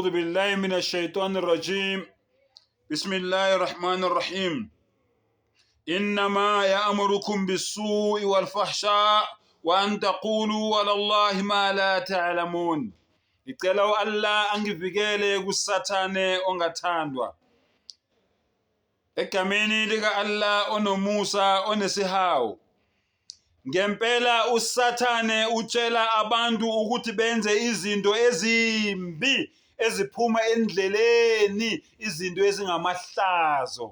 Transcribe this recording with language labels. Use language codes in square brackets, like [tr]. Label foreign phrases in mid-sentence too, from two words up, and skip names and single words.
[ar] أعوذ بالله من الشيطان الرجيم بسم الله الرحمن الرحيم إنما يأمركم بالسوء والفحشاء وأن تقولوا على الله ما لا تعلمون. [zu] Ngicela Allah angivikele kusathane ongathandwa. Egameni lika Allah onomusa onesihawu. Ngempela usathane utshela abantu ukuthi benze izinto ezimbi eziphuma endleleni, izinto ezingamahlazo.